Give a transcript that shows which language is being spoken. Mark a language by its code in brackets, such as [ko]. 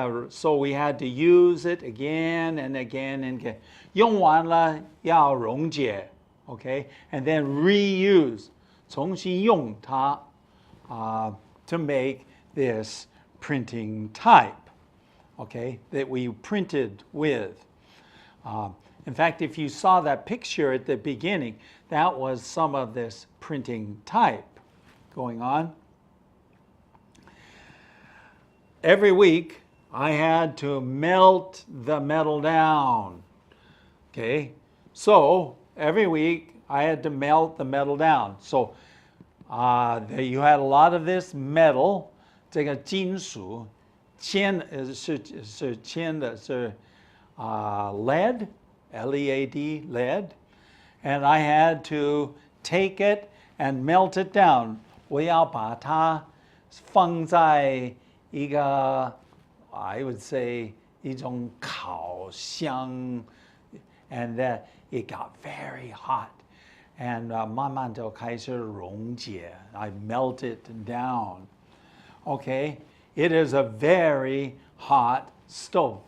[en] So we had to use it again and again and again. [zh] 用完了要溶解 okay? [en] And then reuse, [zh] 重新用它 [en] to make this printing type, okay, that we printed with. In fact, if you saw that picture at the beginning, that was some of this printing type going on. Every week, I had to melt the metal down. Okay, so every week I had to melt the metal down. So you had a lot of this metal, [zh] 这个金属，铅是铅的，是 [en] lead, L-E-A-D, lead, and I had to take it and melt it down. [zh] 我要把它放在一个 [en] I would say [zh] 一种烤箱 [en] and it got very hot. [zh] And 慢慢就开始溶解. [en] I melt it down. Okay, it is a very hot stove.